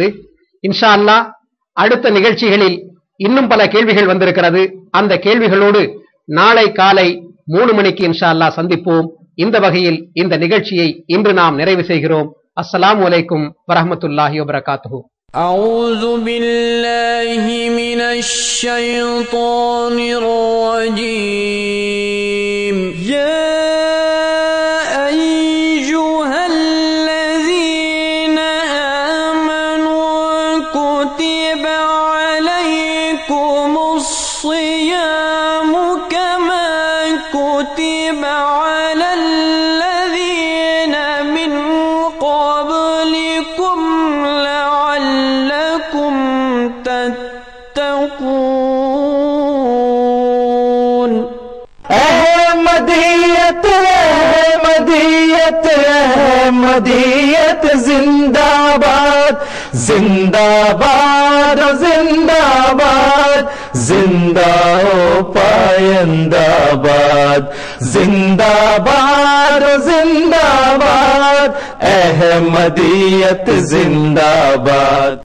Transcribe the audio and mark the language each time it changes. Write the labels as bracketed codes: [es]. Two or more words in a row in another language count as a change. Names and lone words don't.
[ar] إن شاء الله [ta] அடுத்த நிகழ்ச்சிகளில் இன்னும் பல கேள்விகள் வந்திருக்கிறது. அந்த கேள்விகளோடு நாளை காலை 3 மணிக்கு [ar] إن شاء الله [ta] சந்திப்போம். இந்த வகையில் இந்த நிகழ்ச்சியை இன்று நாம் நிறைவு செய்கிறோம். [ar] السلام عليكم ورحمة الله وبركاته. أعوذ بالله من الشيطان الرجيم. يا أيها الذين آمنوا كتب عليكم الصيام كما كتب على الذين من قبلكم لعلكم تتقون. [ur] احمدیت احمدیت احمدیت زندہ باد زندہ باد زندہ باد زندہ ہو پائندہ باد زندہ باد زندہ باد احمدیت زندہ باد.